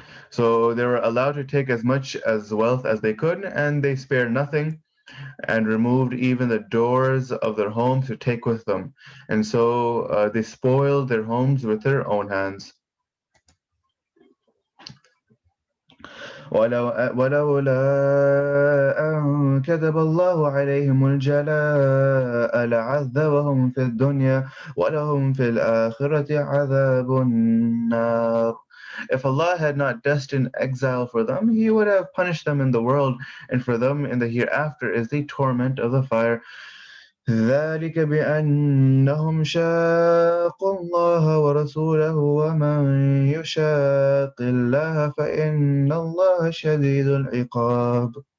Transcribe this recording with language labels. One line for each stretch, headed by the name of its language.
English: So they were allowed to take as much as wealth as they could, and they spared nothing and removed even the doors of their homes to take with them. And so they spoiled their homes with their own hands.
Arabic: ولولا أن كتب الله عليهم الجلاء لعذبهم في الدنيا ولهم في الآخرة عذاب النار.
English: If Allah had not destined exile for them, He would have punished them in the world, and for them in the hereafter is the torment of the fire.
Arabic: ذلك بأنهم شاقوا الله ورسوله ومن يشاق الله فإن الله شديد العقاب.